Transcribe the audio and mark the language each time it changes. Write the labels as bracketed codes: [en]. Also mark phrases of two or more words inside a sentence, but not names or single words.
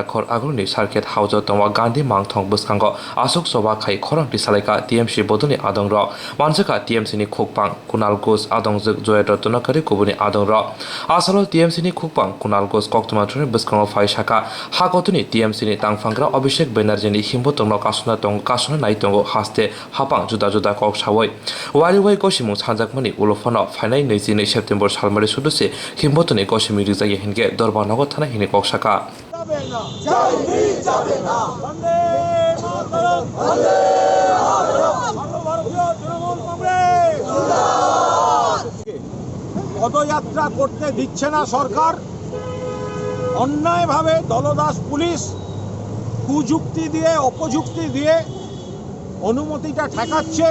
[trp] खर आगुलनि सार्किट हाउजो तंवा गान्धी मांथं बसखांग आसुक सभा खाय खरं दिसालायका TMC बदलनि आदंर मानसिका TMCनि खुकपां कुनाल घोष आदंजों जय रत्नाकरी गुबुननि आदंर आसालाव TMCनि खुकपां कुनाल घोष कोक्तमा थुनि बसखांग फायसाका हागतनि TMCनि तांफांग्रा अभिषेक बैनार्जीनि हिमबुतंग कासना नायतंग हास्ते हापां जुदा जुदा कक सावै वारिवाय गसिमु सानजाकमनि उलफानाव फाइनाय 22 सेप्टेम्बर सालमारि सुदुसे हिमबुतनि गसिमि रिजाय हिनगे दरबारनगर थाना हिनि ककसाका [bn] পদযাত্রা করতে দিচ্ছে না সরকার, অন্যায়ভাবে দলদাস পুলিশ কুযুক্তি দিয়ে অপযুক্তি দিয়ে অনুমতিটা ঠেকাচ্ছে।